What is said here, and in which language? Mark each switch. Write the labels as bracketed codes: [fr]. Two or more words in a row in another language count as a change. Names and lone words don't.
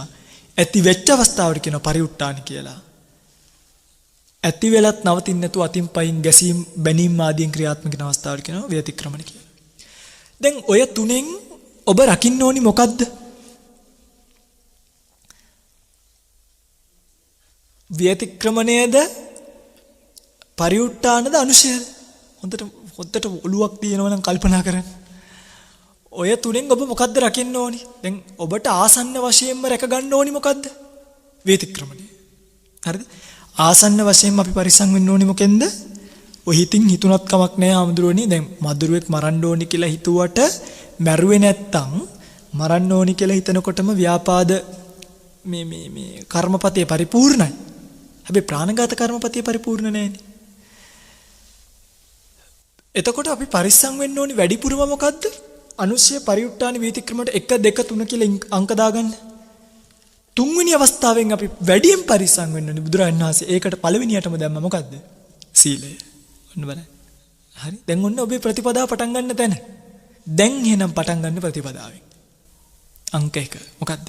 [si] ඇති වෙච්ච අවස්ථාවට කියනවා පරිඋට්ටාන කියලා. ඇති වෙලත් නවතින්නේ නැතුව අතින් පයින් ගැසීම් බැනීම් ආදීන් ක්‍රියාත්මක වෙන අවස්ථාවට කියනවා වියතික්‍රමණ කියලා. දැන් ඔය තුනෙන් ඔබ රකින්න ඕනි මොකද්ද? ව්‍යතික්‍රමණයද පරිඋත් ทาน ද අනුශයද? හොඳට ඔලුවක් තියෙනවා නම් කල්පනා කරන්න. ඔය තුනෙන් ඔබ මොකද්ද රකින්න ඕනි? දැන් ඔබට ආසන්න වශයෙන්ම රැක ගන්න ඕනි මොකද්ද? ව්‍යතික්‍රමණය. හරිද? ආසන්න වශයෙන්ම අපි පරිස්සම් වෙන්න ඕනි මොකෙන්ද? ඔය හිතින් හිතුණත් කමක් නැහැ හාමුදුරුවනේ. දැන් මදුරුවෙක් මරන්න ඕනි කියලා හිතුවට මැරුවේ නැත්තම් මරන්න ඕනි කියලා හිතනකොටම ව්‍යාපාද මේ කර්මපතේ පරිපූර්ණයි. හැබැයි ප්‍රාණඝාත කර්මපතේ පරිපූර්ණ නැහැනේ. එතකොට අපි පරිස්සම් වෙන්න ඕනි වැඩිපුරම මොකද්ද? අනුශය පරිඋත් ทาน වීතික්‍රමයට 1 2 3 කියලා අංක දාගන්න. තුන්වෙනි අවස්ථාවෙන් අපි වැඩියෙන් පරිස්සම් වෙන්න ඕනි. බුදුරජාණන් වහන්සේ ඒකට පළවෙනියටම දැම්ම මොකද්ද? සීලය. ඔන්න බලන්න. හරි. දැන් ඔන්න ඔබේ ප්‍රතිපදාව පටන් ගන්න තැන. දැන් එහෙනම් පටන් ගන්න ප්‍රතිපදාවෙන්. අංක 1 මොකද්ද?